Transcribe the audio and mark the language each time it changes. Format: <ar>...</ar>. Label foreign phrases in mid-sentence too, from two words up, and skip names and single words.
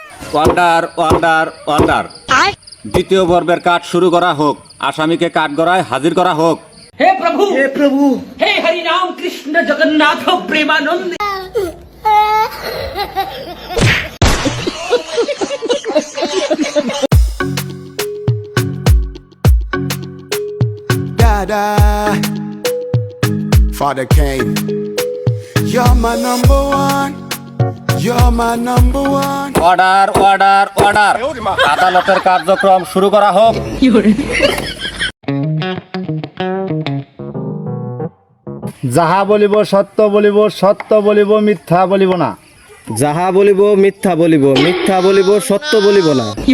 <en>Order order order.</en> <bn>দ্বিতীয় পর্বের কাজ শুরু করা হোক। আসামিকে কাঠগড়ায় হাজির করা হোক।</bn> <hi>हे प्रभु हे हरि राम कृष्ण जगन्नाथ प्रेमानंद।</hi> <en>Dada, Father came. You're my number one. You're my number one. Order order order.</en> <bn>আদালতের কার্যক্রম শুরু করা হোক। যাহা বলিব সত্য বলিব, সত্য বলিব, মিথ্যা বলিব না। যাহা বলিব মিথ্যা বলিব, মিথ্যা বলিব, সত্য বলিব না।</bn>